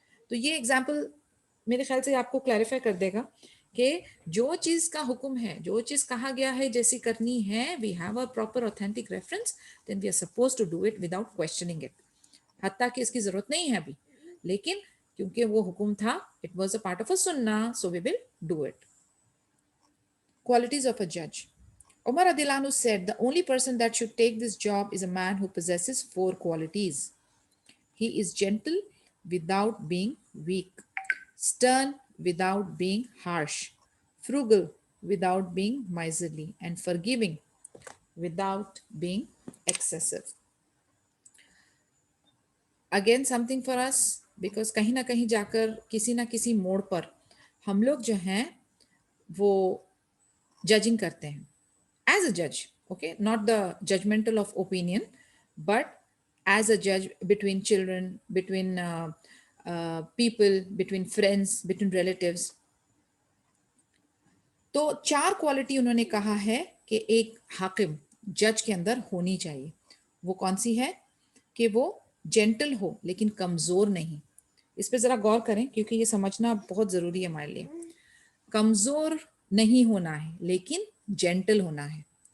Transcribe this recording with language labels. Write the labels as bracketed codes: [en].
[hi] तो ये एग्जाम्पल मेरे ख्याल से आपको क्लैरिफाई कर देगा कि जो चीज़ का हुक्म है, जो चीज़ कहा गया है जैसी करनी है, [en] We have a proper authentic reference, then we are suppose to do it without questioning it. [hi] हत्ता कि इसकी ज़रूरत नहीं है अभी, लेकिन क्योंकि वो हुक्म था, [en] It was a part of a सुन्ना, so we will do it. Qualities of a judge. Umar Adilanu said the only person that should take this job is a man who possesses 4 qualities. He is gentle without being weak, stern without being harsh, frugal without being miserly, and forgiving without being excessive. Again, something for us, because [hi] कहीं ना कहीं जाकर किसी ना किसी मोड़ पर हम लोग जो हैं वो जजिंग करते हैं. [en] As a judge, okay, not the judgmental of opinion, but as a judge between children, between people, between friends, between relatives. [hi] तो 4 क्वालिटी उन्होंने कहा है कि एक हाकिम जज के अंदर होनी चाहिए. वो कौन सी है? कि वो जेंटल हो लेकिन कमजोर नहीं. इस पे जरा गौर करें क्योंकि ये समझना बहुत जरूरी है हमारे लिए. कमजोर नहीं होना है लेकिन जेंटल होना है.